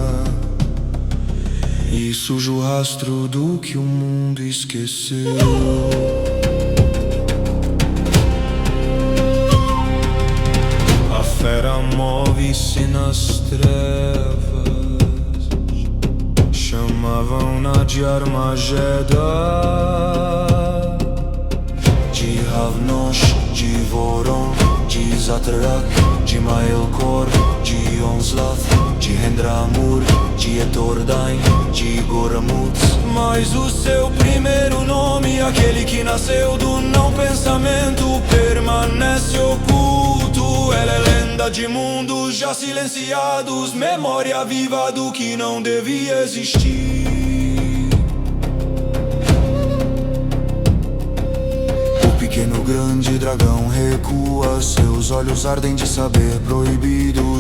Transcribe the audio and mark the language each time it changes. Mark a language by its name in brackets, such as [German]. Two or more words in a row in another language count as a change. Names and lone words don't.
[Portuguese] E sujo o rastro do que o mundo esqueceu. A fera move-se nas trevas, chamavam-na de Armageda, de Ravnosh, de Voron, de Zatrak, de Maelkor, de Onslath, de Rendramur, de Etordain, de Goramut. Mas o seu primeiro nome, aquele que nasceu do não pensamento, permanece oculto. Ela é lenda de mundos já silenciados, memória viva do que não devia existir. O pequeno grande dragão recua, seus olhos ardem de saber proibido.